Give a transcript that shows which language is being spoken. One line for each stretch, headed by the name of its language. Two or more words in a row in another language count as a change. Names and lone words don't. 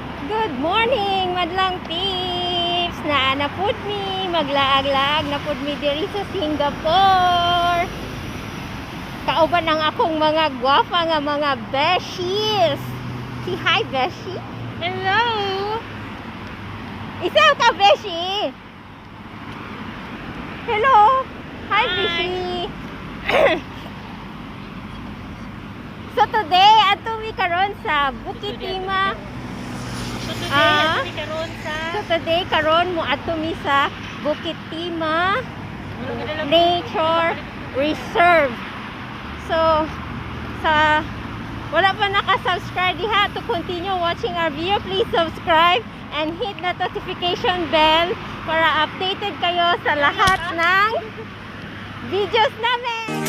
English: Good morning,
Cebuano: madlang tips. Na pud mi maglaag-laag na pud mi diri sa Singapore. Kauban ang akong mga gwapa nga mga beshies.
English: Si hi beshi. Hello!
Cebuano: Isa ka beshi. Hello.
English: Hi beshi. So today
Cebuano: ato mi karon sa Bukit Timah.
English: So today
Cebuano: karon mo ato mi sa Bukit Timah Nature Reserve. So sa wala pa naka-subscribe diha
English: to continue watching our video, please subscribe and hit the notification bell
Filipino: para updated kayo sa lahat ng videos namin.